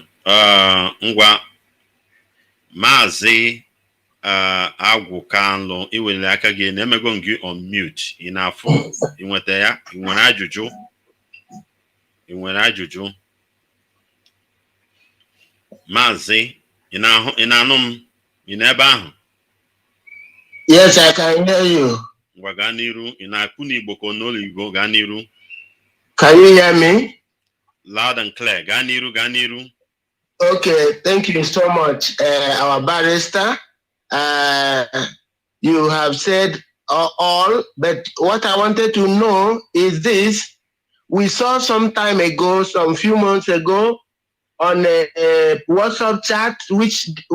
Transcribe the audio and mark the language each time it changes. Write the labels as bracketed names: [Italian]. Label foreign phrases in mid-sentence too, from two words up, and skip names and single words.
[Igbo] Ngwa Mazi Agwụ Kanlụ iwere aka gị na-emego gị [English] on mute. [Igbo] Ị na-afụ ị nweta ya? Ị nwere ajụjụ? Mazi ị na-anụ m? Ị n'ebe ahụ? [English] Yes, I can hear you. [Igbo] Ngwa gaa n'iru. Ị na-akpụ n'Igbo ka n'olu Igbo? Gaa n'iru. [English] Can you hear me? Loud and clear. [Igbo] Gaa n'iru. [English] Okay, thank you so much, our barrister. You have said all, but what I wanted to know is this. We saw some few months ago, on a WhatsApp chat, which